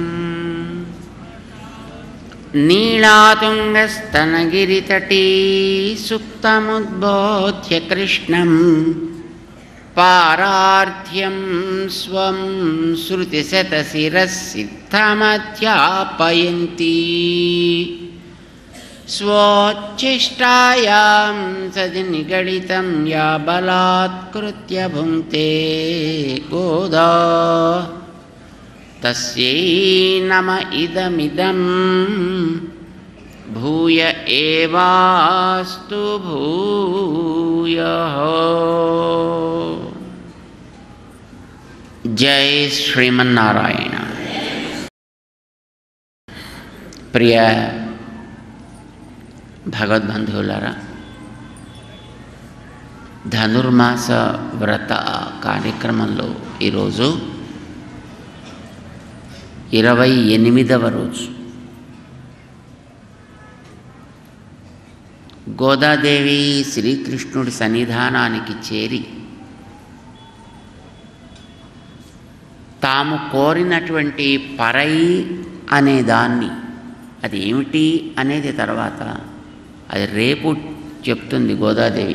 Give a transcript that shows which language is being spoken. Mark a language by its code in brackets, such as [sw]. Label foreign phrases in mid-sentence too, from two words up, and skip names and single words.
[sa] नीळातुङ्गस्तनगिरितटी सुप्तमुद्बोध्य कृष्णं पारार्थ्यं स्वं श्रुतिशतशिरस्सिद्धमध्यापयन्ती स्वोच्छिष्टायां सद्निगडितं या बलात्कृत्य भुङ्क्ते गोदा तस्यै नम इदमिदं भूय एवास्तु भूयः. जय श्रीमन्नारायण. [te] प्रिय భగవద్బంధువులారా, ధనుర్మాస వ్రత కార్యక్రమంలో ఈరోజు 28వ రోజు. గోదాదేవి శ్రీకృష్ణుడి సన్నిధానానికి చేరి తాము కోరినటువంటి పరై అనే దాన్ని, అది ఏమిటి అనేది తర్వాత, అది రేపు చెప్తుంది గోదాదేవి.